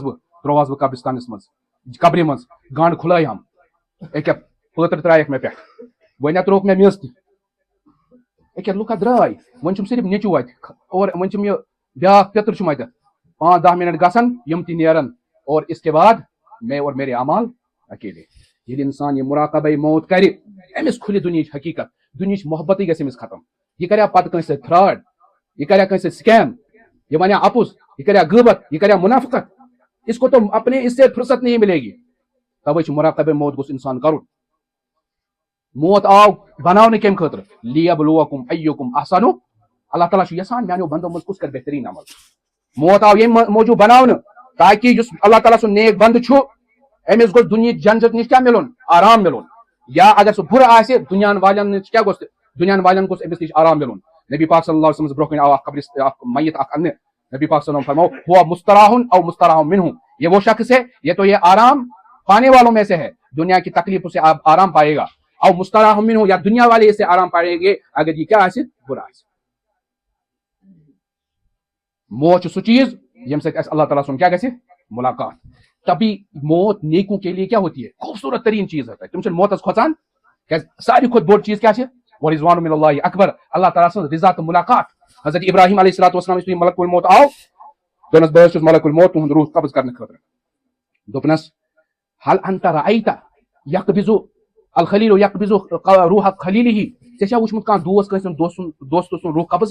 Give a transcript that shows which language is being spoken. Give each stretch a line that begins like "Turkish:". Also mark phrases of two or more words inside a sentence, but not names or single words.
Kashmiri: بہٕ ترٛووہس بہٕ قبرستانس منٛز قبرِ منٛز گانٛڈ کھُلٲیہم أکیٛاہ پٲتر ترٛایکھ مےٚ پٮ۪ٹھ وۄنۍ ترٛووُکھ مےٚ میٚژ تہِ أکیٛاہ لُکھ درٛاے وۄنۍ چھُم صرف نیٚچوٗ اتہِ اور وۄنۍ چھُم یہِ بیٛاکھ پِتٕر چھُم اتٮ۪تھ 5-10 منٹ گژھن یِم تہِ نیرن اور
Urdu: اس کے بعد میں اور میرے اعمال اکیلے
Kashmiri: ییٚلہِ انسان یہِ مراقبہ موت کرِ أمِس کھُلہِ دُنیہٕچ حقیٖقت دُنیہٕچ محبتٕے گژھِ أمِس ختم یہِ کریا پتہٕ کٲنٛسہِ سۭتۍ فراڈ یہِ کریا کٲنٛسہِ سۭتۍ سکیم یہِ ونیا اپُز یہِ کریا غٲبت یہِ کریا منافقت
Urdu: اس کو تو اپنے اس سے فرصت نہیں ملے گی
Kashmiri: توے چھُ مراقبہ موت گوٚژھ انسان کرُن موت آو بناونہٕ کمہِ خٲطرٕ
Arabic: لیبلوکم ایکم احسن
Kashmiri: اللہ تعالیٰ چھُ یژھان میانیو بندو منٛز کُس کرِ بہتریٖن عمل موت آو ییٚمہِ موٗجوٗب بناونہٕ تاکہِ یُس اللہ تعالیٰ سُنٛد نیک بنٛدٕ چھُ أمِس گوٚژھ دُنہِچ جنت نِش کیٛاہ مِلُن آرام مِلُن یا اگر سُہ بُرٕ آسہِ دُنیاہن والٮ۪ن نِش کیٛاہ گوٚژھ دُنیاہن والٮ۪ن گوٚژھ أمِس نِش آرام مِلُن نبی پاک
Arabic: صلی اللہ علیہ وسلم
Kashmiri: برونٛہہ کنہِ آو اکھ میت اکھ اننہٕ نبی پاک
Arabic: صلی اللہ علیہ وسلم
Kashmiri: فرماو
Arabic: ہوا مستراحن او مستراح منہ
Urdu: یہ وہ شخص ہے یہ تو یہ آرام پانے والوں میں سے ہے دنیا کی تکلیفوں سے آرام پائے گا
Arabic: او مستراح منہ
Urdu: یا دنیا والے اس سے آرام پائیں گے
Kashmiri: اگر یہ کیا آسہِ برا آسہِ موت چھُ سُہ چیز ییٚمہِ سۭتۍ اَسہِ اللہ تعالیٰ سُنٛد کیٛاہ گژھِ ملاقات
Urdu: تبھی موت نیکوں کے لیے کیا ہوتی ہے خوبصورت ترین چیز ہوتا ہے
Kashmiri: تم چھِ موتس کھۄژان کیٛازِ ساروی کھۄتہٕ بوٚڑ چیز کیٛاہ چھِ
Arabic: ورضوان من اللہ اکبر
Kashmiri: اللہ تعالیٰ سٕنٛز رضا تہٕ ملاقات حضرت ابراہیم
Arabic: علیہ الصلوۃ والسلام
Kashmiri: یُس ملک الموت آو دوٚپنس بہٕ حظ چھُس ملک الموت تُہُنٛد روح قبض کرنہٕ خٲطرٕ دوٚپنس
Arabic: حل انت رأیت یقبض الخلیل یقبض روح خلیلہ
Kashmiri: ژےٚ چھا وٕچھمُت کانٛہہ دوس کٲنٛسہِ ہُنٛد دوستہٕ سُنٛد روح قبض